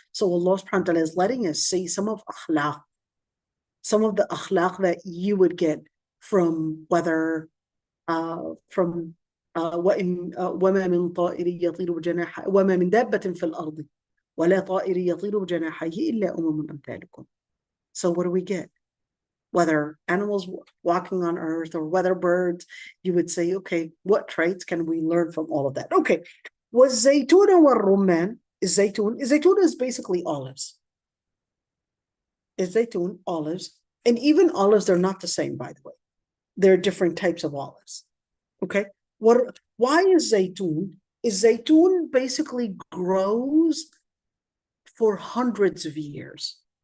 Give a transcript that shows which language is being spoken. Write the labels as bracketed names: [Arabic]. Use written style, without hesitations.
[English] So Allah subhanahu wa ta'ala is letting us see some of the akhlaq that you would get from whether from [Arabic] وما من طائر يطير بجناحيه وما من دابة في الأرض ولا طائر يطير بجناحيه إلا أمم أمثالكم. [English] So what do we get? Whether animals walking on earth or whether birds, you would say, okay, what traits can we learn from all of that? [Arabic] Okay, والزيتون والرمان. [English] الزيتون is basically olives. الزيتون, olives, and even olives, they're not the same, by the way. There are different types of olives. Okay, why is zaytun? Zaytun basically grows for hundreds of years.